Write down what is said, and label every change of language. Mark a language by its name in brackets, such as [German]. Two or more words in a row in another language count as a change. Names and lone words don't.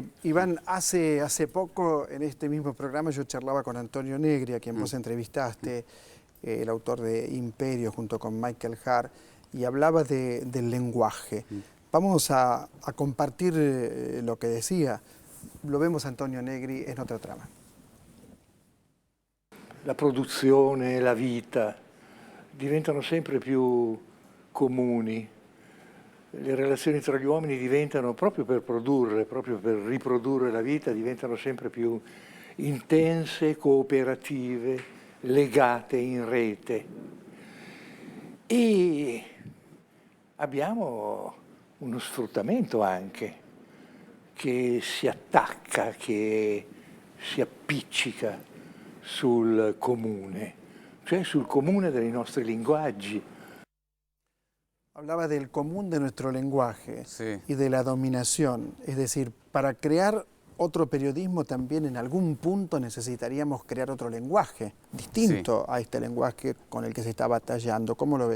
[Spanish] Iván, hace poco en este mismo programa yo charlaba con Antonio Negri, a quien vos entrevistaste, el autor de Imperio, junto con Michael Hart, y hablaba del lenguaje. Vamos a compartir lo que decía. Lo vemos a Antonio Negri en otra trama. [Italian] La produzione, la vita diventano sempre più comuni. Le relazioni tra gli uomini diventano, proprio per produrre, proprio per riprodurre la vita, diventano sempre più intense, cooperative, legate in rete. E abbiamo uno sfruttamento anche che si attacca, che si appiccica sul comune, cioè sul comune dei nostri linguaggi. [Spanish] Hablaba del común de nuestro lenguaje, sí, y de la dominación. Es decir, para crear otro periodismo también en algún punto necesitaríamos crear otro lenguaje, distinto a este lenguaje con el que se está batallando. ¿Cómo lo ves?